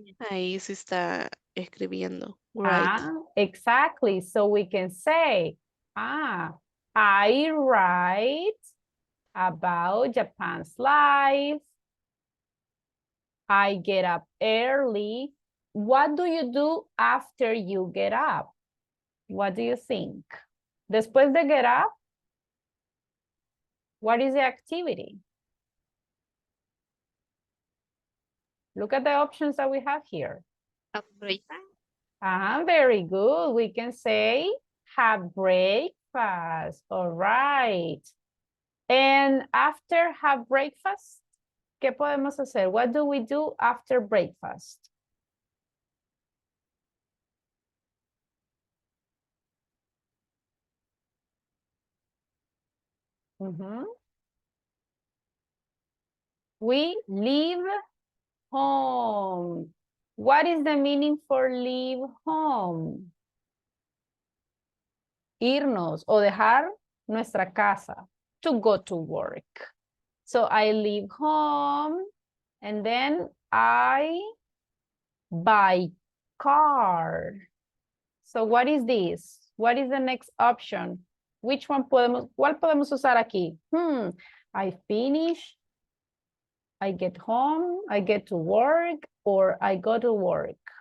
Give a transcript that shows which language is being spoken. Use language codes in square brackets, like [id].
[es] Ahí se está escribiendo. [en] Write. Exactly. So we can say, I write about Japan's life. I get up early. What do you do after you get up? What do you think? [es] Después de [en] get up, what is the activity? Look at the options that we have here. Very good. We can say have breakfast. All right. And after have breakfast, [es] ¿qué podemos hacer? [en] What do we do after breakfast? We leave home. What is the meaning for leave home? [es] Irnos o dejar nuestra casa. [en] To go to work. So I leave home and then I buy car. So what is this? What is the next option? Which one [es] cuál podemos usar aquí? [en] I finish, I get home, I get to work, or I go to work.